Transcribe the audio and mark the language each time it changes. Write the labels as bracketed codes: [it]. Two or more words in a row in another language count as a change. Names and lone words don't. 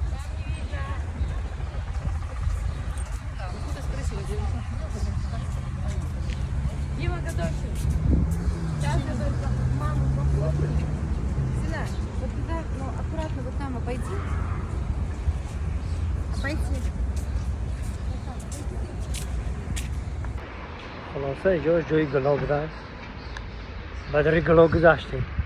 [ru] Дима, готовься. Сейчас я только маму похлопаю. Сюда. Вот туда, ну, аккуратно вот там обойди. Обойти. [tg] Хулоса инҷо ҷойи гулҳо будааст. Бадар гулҳо гузоштем.